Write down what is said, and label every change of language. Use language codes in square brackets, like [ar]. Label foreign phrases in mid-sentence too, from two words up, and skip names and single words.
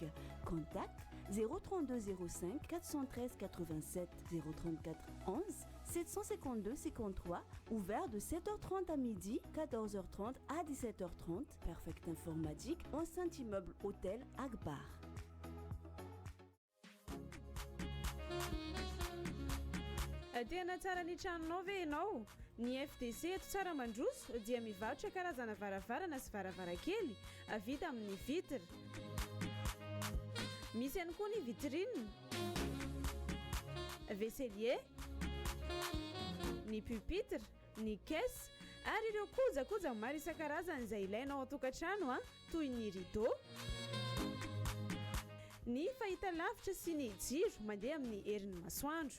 [fr] Contact 032 05 413 87 034 11 752 53, ouvert de 7h30 à midi, 14h30 à 17h30. Perfect Informatique, enceinte immeuble hôtel Akbar. [mg] Tena tsara ny tranonao ve ianao? Ny FDC eto tsara mandroso dia mivarotra karazana varavarana sy varavarakely vita amin'ny vitre. Misy ihany koa ny vitrine, vaisselier, ny pupitre, ny caisse ary ireo kojakoja maro isan-karazany izay ilainao an-tokantrano toy ny rideau, ny fahitalavitra sy ny jiro mandeha amin'ny herin'ny masoandro.